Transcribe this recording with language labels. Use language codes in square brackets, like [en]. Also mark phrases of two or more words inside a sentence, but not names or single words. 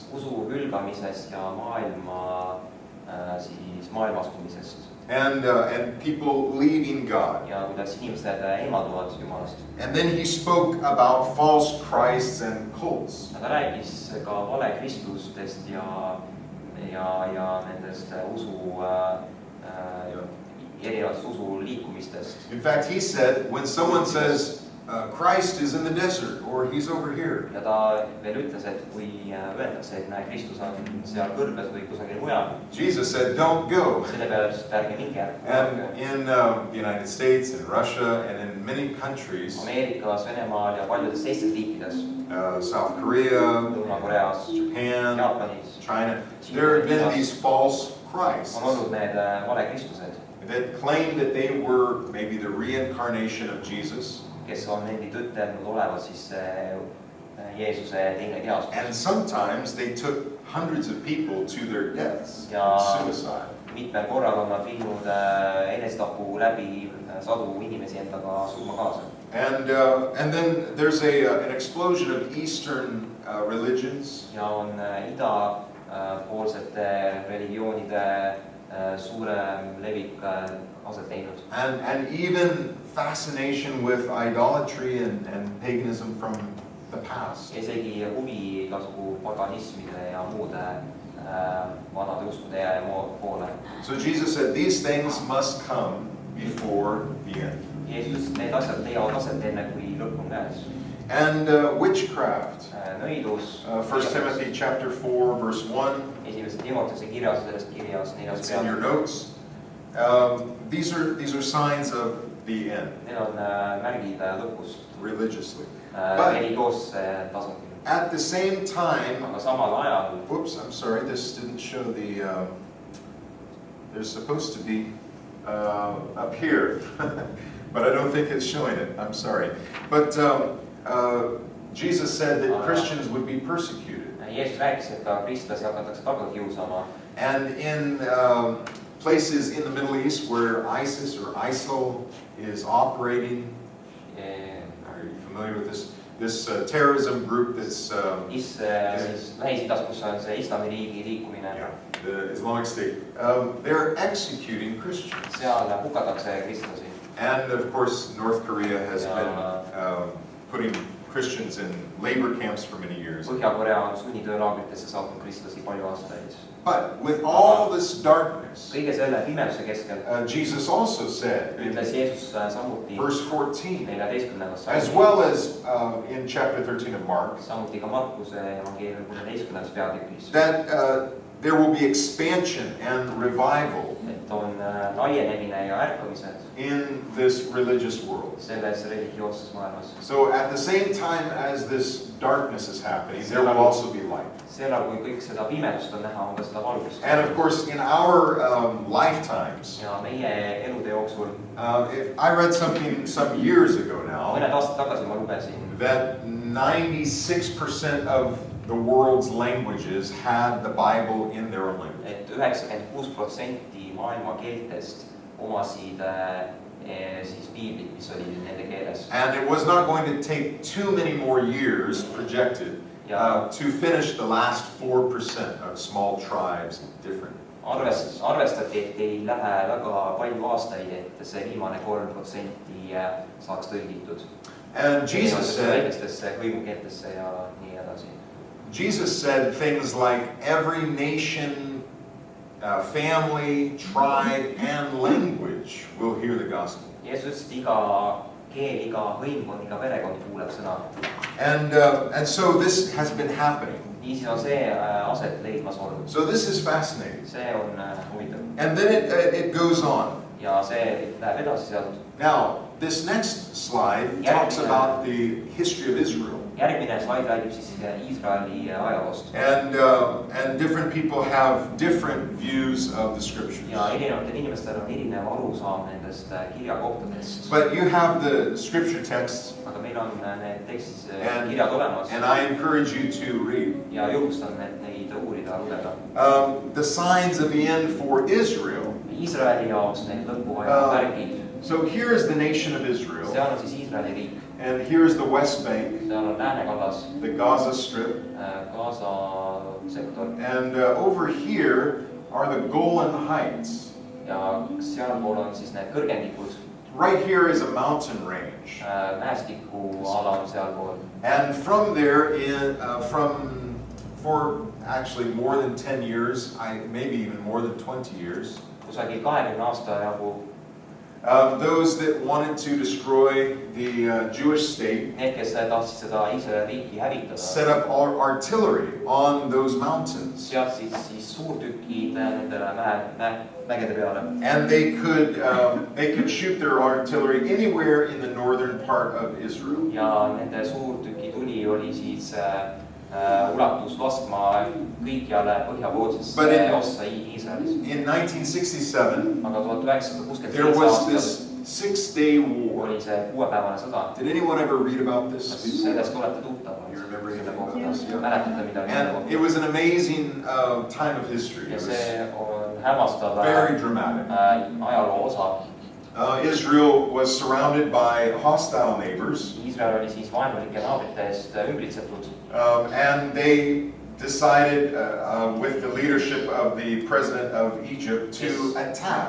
[et] Usu hülgamisest ja maailmastumisest. [en] And people leaving God. [et] Ja kuidas inimesed eemalduvad Jumalast. [en] And then he spoke about false Christs and cults. [et] Ta rääkis ka vale kristlustest ja nendest erinevatest usu liikumistest. [en] In fact, he said, when someone says, Christ is in the desert, or he's over here. [et] Ja ta veel ütles, et kui öeldakse, et näe, Kristus on seal kõrbes või kusagil mujal. [en] Jesus said, don't go. [et] Selle peale ärge minge. [en] And in the United States, in Russia, and in many countries, [et] Ameerikas, Venemaal ja paljudes teistes riikides, [en] South Korea, [et] Lõuna-Koreas, [en] Japan, [et] Jaapanis, [en] China, there have been these false Christs [et] on olnud need vale Kristused, [en] that claim that they were maybe the reincarnation of Jesus. [et] Kes on endid ütelnud olevat siis Jeesuse teine keastus. [en] And sometimes they took hundreds of people to their deaths, suicide. [et] Mitmel korral on nad viinud enesetapu läbi sadu inimesi endaga surma kaasa. [en] And then there's an explosion of Eastern religions. [et] Ja on idapoolsete religioonide suurem levik aset leidnud. [en] And even fascination with idolatry and paganism from the past. [et] Isegi huvi igasugu paganismide ja muude vanade uskude ja poole. [en] So Jesus said these things must come before the end. [et] Jeesus, need asjad leiavad aset enne kui lõpp on käes. [en] And witchcraft. [et] Nõidus. [en] 1 Timothy chapter 4 verse 1. [et] Esimese Timotese kirjas, sellest kirjas 4. [en] It's in your notes. These are signs of the end. [et] Need on märgid lõpust. [en] Religiously. [et] Religioosse tasandil. [en] At the same time, [et] aga samal ajal. [en] Whoops, I'm sorry, this didn't show the. There's supposed to be up here, but I don't think it's showing it. I'm sorry, but Jesus said that Christians would be persecuted. [et] Jeesus rääkis, et ka kristlasi hakatakse taga kiusama. [en] And in places in the Middle East where ISIS or ISIL is operating, are you familiar with this terrorism group that's [et] Lähis-Idas, kus on see Islamiriigi liikumine. [en] Yeah, the Islamic State. They're executing Christians. [et] Seal hukatakse kristlasi. [en] And of course, North Korea has been putting Christians in labor camps for many years. [et] Põhja-Korea on sunnitöölaagritesse saatnud kristlasi palju aastaid. [en] But with all this darkness, [et] kõige selle pimeduse keskel, [en] Jesus also said in [et] ütles Jeesus samuti [en] verse 14, 14. as well as in chapter 13 of Mark, [et] samuti ka Markuse evangeeliumi 16. peatükis, [en] that there will be expansion and revival [et] et on laienemine ja ärkamised [en] in this religious world. [et] selles religioosses maailmas. [en] So at the same time as this darkness is happening, there will also be light. [et] Sellal, kui kõik seda pimedust on näha, on ka seda valgust. [en] And of course, in our lifetimes, [et] ja meie elude jooksul, [en] I read something some years ago now, [et] mõned aastad tagasi ma lugesin, [en] that 96% of the world's languages had the Bible in their own language. [et] et 96% maailma keeltest omasid siis piiblit, mis oli nende keeles. [en] And it was not going to take too many more years projected to finish the last 4% of small tribes different. [et] Arvestati, et ei lähe väga palju aastaid, et see viimane 3% saaks tõlgitud. [en] And Jesus said, [et] väikestesse hõimukeeltesse ja nii edasi. [en] Jesus said things like every nation, family, tribe, and language will hear the gospel. [et] Jeesus ütles, et iga keel, iga hõimkond, iga perekond kuuleb sõna. [en] And so this has been happening. [et] Niisiis on see aset leidmas olnud. [en] So this is fascinating. [et] See on huvitav. [en] And then it goes on. [et] Ja see läheb edasi sealt. [en] Now, this next slide talks about the history of Israel. [et] Järgmine slaid räägib siis Iisraeli ajaloost. [en] And different people have different views of the scriptures. [et] Ja erinevatel inimestel on erinev arusaam nendest kirjakohtadest. [en] But you have the scripture texts. [et] Aga meil on need tekstis kirjad olemas. [en] And I encourage you to read. [et] Ja julgustan neid uurida, lugeda. [en] The signs of the end for Israel. [et] Iisraeli jaoks need lõpuaja märgid. [en] So here is the nation of Israel. [et] Seal on siis Iisraeli riik. [en] And here is the West Bank. [et] Seal on Läänekallas. [en] The Gaza Strip. [et] Gaza sektor. [en] And over here are the Golan Heights. [et] Ja sealpool on siis need kõrgendikud. [en] Right here is a mountain range. [et] Mäestiku ala on sealpool. [en] And from there, for actually more than 10 years, maybe even more than 20 years, [et] kusagil 20 aasta jagu [en] those that wanted to destroy the Jewish state [et] need, kes tahtsid seda Iisraeli riiki hävitada, [en] set up artillery on those mountains. [et] Sealt siis suurtükid nendele mägede peale. [en] And they could shoot their artillery anywhere in the northern part of Israel. [et] Ja nende suurtüki tuli oli siis ulatus laskma kõikjale põhjapoolsesse ossa Iisraelis. [en] In 1967, [et] aga 1967 [en] there was this 6-day war. [et] Oli see 6-päevane sõda. [en] Did anyone ever read about this? [et] Sellest olete tuttavad. [en] You remember anything about this? [et] Mäletate midagi? [en] And it was an amazing time of history. [et] Ja see on hämmastav [en] very dramatic. [et] Ajaloo osa. [en] Israel was surrounded by hostile neighbors. [et] Iisrael oli siis vaenulike naabrite eest ümbritsetud. [en] And they decided with the leadership of the president of Egypt to attack.